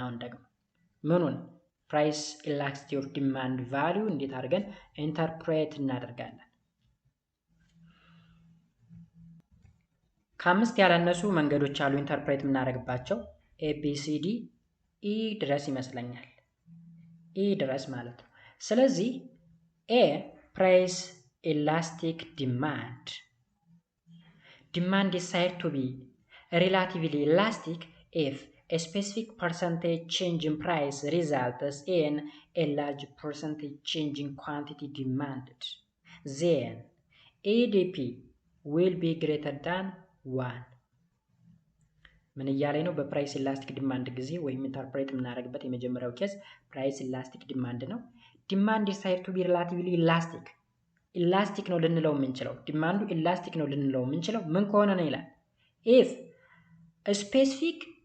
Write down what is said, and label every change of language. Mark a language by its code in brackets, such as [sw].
[am] አሁን ደግሞ ምኑን ፕራይስ ኢላስቲሲቲ ኦፍ ዲማንድ ቫልዩ እንዴት አድርገን ኢንተርፕሬት እናደርጋለን? ከአምስት ያላነሱ መንገዶች አሉ ኢንተርፕሬት የምናደርግባቸው። ኤቢሲዲ ኢ ድረስ ይመስለኛል። ኢ ድረስ ማለት ነው። [en] ስለዚህ ኤ ፕራይስ ኢላስቲክ ዲማንድ is said to be relatively elastic if a specific percentage change in price results in a large percentage change in quantity demanded. Then ADP will be greater than 1 [am] ምን እያለኝ ነው? በፕራይስ ኢላስቲክ ዲማንድ ጊዜ ወይም ኢንተርፕሬት የምናደርግበት የመጀመሪያው ኬዝ ፕራይስ ኢላስቲክ ዲማንድ ነው። ዲማንድ [en] is said to be relatively elastic [am] ኢላስቲክ ነው ልንለው የምንችለው ዲማንዱ ኢላስቲክ ነው ልንለው የምንችለው ምን ከሆነ ነው ይላል [en] if a specific